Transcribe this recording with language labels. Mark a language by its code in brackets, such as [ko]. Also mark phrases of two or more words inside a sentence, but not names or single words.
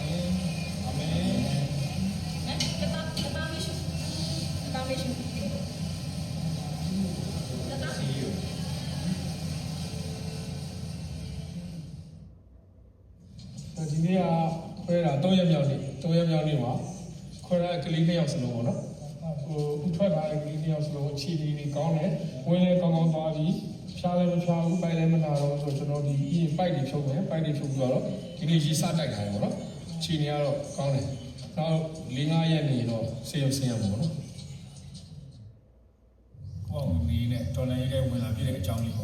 [en] Amen. [ms] Lepas mission. [en] See you. So, today, we're at [my] 3 ရက်မြောက်နေ့မှာခေါ်ရကလေး2ယောက်စလုံးပေါ့နော်ဟိုထွက်လာတဲ့ကလေး 2ယောက်စလုံးခြေဒီကောင်းတယ်ဝင်လဲကောင်းသွားပြီးဖြားလည်းမဖြားဘူးပိုက်လည်းမနာတော့ဆိုကျွန်တော်ဒီပိုက်တွေဖြုတ်မယ်ပိုက်တွေဖြုတ်ပြီးတော့ဒီနေ့ရေစတိုက်ထားတယ်ပေါ့နော်ခြေနေကတော့ကောင်းတယ်နောက်4-5ရက်နေတော့ဆေးရုံဆင်းရမှာပေါ့နော်ဟောဒီနဲ့တော်လိုင်းရဲဝင်လာပြည့်တဲ့အကြောင်းလေးပေါ့